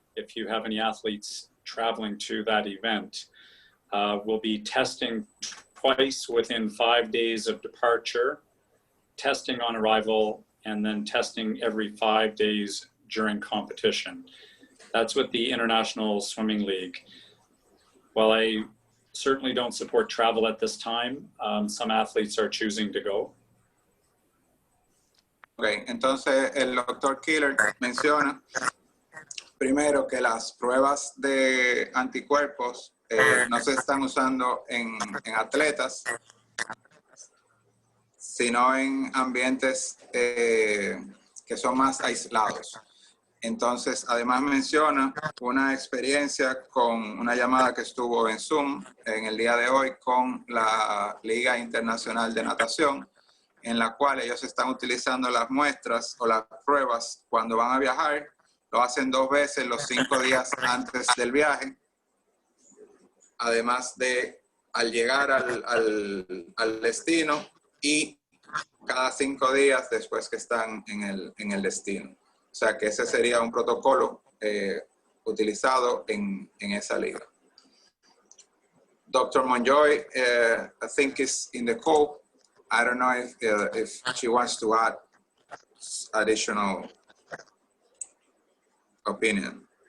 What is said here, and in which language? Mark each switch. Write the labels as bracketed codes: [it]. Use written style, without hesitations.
[en] If you have any athletes traveling to that event, we'll be testing twice within 5 days of departure, testing on arrival, and then testing every 5 days during competition. That's with the International Swimming League. While I certainly don't support travel at this time, some athletes are choosing to go. [es] Okay, entonces el doctor Killer menciona primero que las pruebas de anticuerpos no se están usando en atletas, sino en ambientes que son más aislados. Entonces, además menciona una experiencia con una llamada que estuvo en Zoom en el día de hoy con la Liga Internacional de Natación, en la cual ellos están utilizando las muestras o las pruebas cuando van a viajar. Lo hacen 2 veces los 5 días antes del viaje, además de al llegar al destino y cada 5 días después que están en el destino. O sea que ese sería un protocolo utilizado en esa liga. [en] Dr. Monjoy, I think is in the call. I don't know if she wants to add additional opinion.